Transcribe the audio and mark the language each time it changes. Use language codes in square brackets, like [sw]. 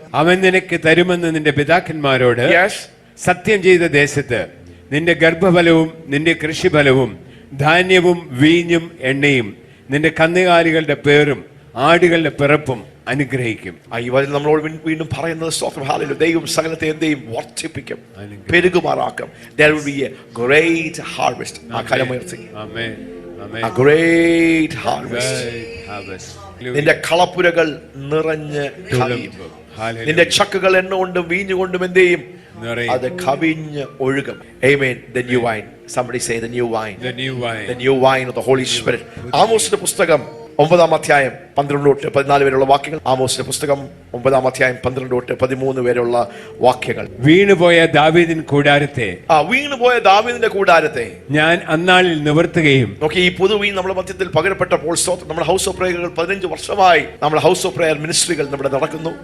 [ml] അവൻ നിനക്ക് തരുമെന്ന് നിന്റെ പിതാക്കന്മാരോട് സത്യം ചെയ്ത ദേശത്ത് നിന്റെ ഗർഭഫലവും നിന്റെ കൃഷിഫലവും ധാന്യവും വീഞ്ഞും എണ്ണയും നിന്റെ കന്നുകാലികളുടെ പേറും ആടുകളുടെ പിറപ്പും അനുഗ്രഹിക്കും. ഈ വചനം നമ്മളോട് വീണ്ടും പറയുന്നത് സ്തോത്രം, ഹല്ലേലൂയ. ദൈവം സകലത്തെ എന്തെയും വർദ്ധിപ്പിക്കും, പെരുകുമാറാക്കും. [en] There will be a great harvest. [ml] ആ കരമുയർത്തി. ആമേൻ, ആമേൻ. [en] A great harvest. [ml] നിന്റെ കളപ്പുരകൾ നിറഞ്ഞ് കവിയും. നിന്റെ ചക്കുകൾ എണ്ണ കൊണ്ടും വീഞ്ഞു കൊണ്ടും എന്തെയും അത് കവിഞ്ഞ് ഒഴുകും. [en] Amen. The new wine. Somebody say the new wine. The new wine. The new wine of the Holy Spirit. [ml] ആമോസിന്റെ പുസ്തകം 9-ാം അധ്യായം 12-14 വരെയുള്ള വാക്യങ്ങൾ. ആമോസിന്റെ പുസ്തകം 9-ാം അധ്യായം 12-13 വരെയുള്ള വാക്യങ്ങൾ. വീണുപോയ ദാവീദിൻ കൂടാരത്തെ, വീണുപോയ ദാവീദിന്റെ കൂടാരത്തെ ഞാൻ അന്നാളിൽ നിവർത്തുകയും. നോക്കി, ഈ പുതുവീൻ നമ്മുടെ മധ്യത്തിൽ പകരപ്പെട്ടപ്പോൾ നമ്മുടെ ഹൗസ് ഓഫ് പ്രേയറുകൾ 15 വർഷമായി നമ്മുടെ ഹൗസ് ഓഫ് പ്രേയർ മിനിസ്ട്രികൾ നമ്മുടെ നടക്കുന്നു.